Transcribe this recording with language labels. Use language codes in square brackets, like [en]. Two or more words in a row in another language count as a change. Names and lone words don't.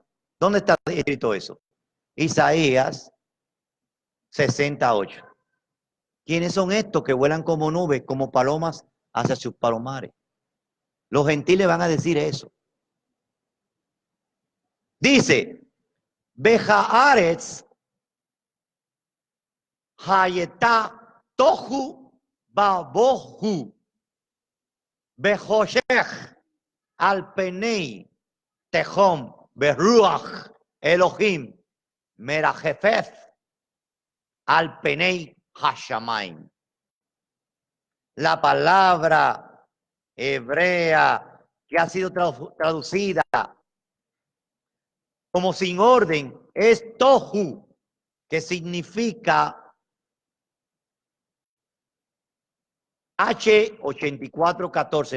[es] ¿Dónde está escrito eso? Isaías 68. ¿Quiénes son estos que vuelan como nubes, como palomas hacia sus palomares? Los gentiles van a decir eso. Dice, [he] והארץ היתה תהו ובהו וחשך על פני תהום ורוח אלהים מרחפת על פני השמים. [es] La palabra hebrea que ha sido traducida como sin orden es tohu, que significa H8414.